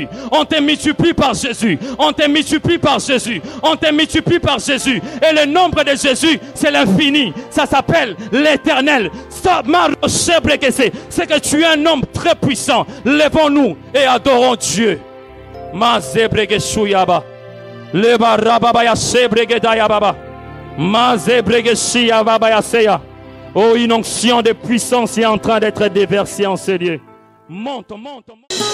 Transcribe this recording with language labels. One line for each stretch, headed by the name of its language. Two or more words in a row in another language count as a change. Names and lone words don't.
French: On te multiplie par Jésus. On te multiplie par Jésus. On te multiplie par Jésus. Et le nombre de Jésus, c'est l'infini. Ça s'appelle l'éternel. C'est que tu es un homme très puissant. Lèvons-nous et adorons Dieu. Le barabaya sebregedaya baba. Mazebregesia babaya seya. Oh, une onction de puissance est en train d'être déversée en ce lieu. Monte, monte, monte.